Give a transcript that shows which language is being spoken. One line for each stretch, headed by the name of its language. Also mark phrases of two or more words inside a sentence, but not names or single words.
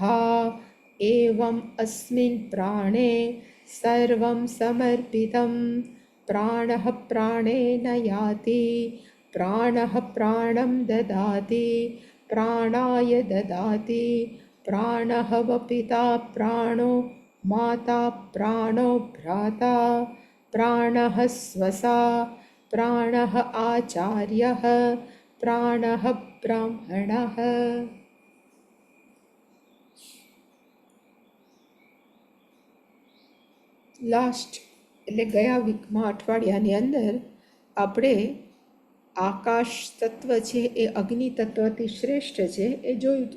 Sanskrit: एवम् अस्मिन् प्राणे सर्वं समर्पितं प्राणः प्राणेन याति प्राणः प्राणं ददाति प्राणाय ददाति प्राणः वपिता प्राणो माता प्राणो भ्राता प्राणः स्वसा प्राणः आचार्यः प्राणः ब्राह्मणः।
Gujarati: લાસ્ટ એટલે ગયા વીકમાં અઠવાડિયાની અંદર આપણે આકાશ તત્વ છે એ અગ્નિ તત્વથી શ્રેષ્ઠ છે એ જોયું હતું.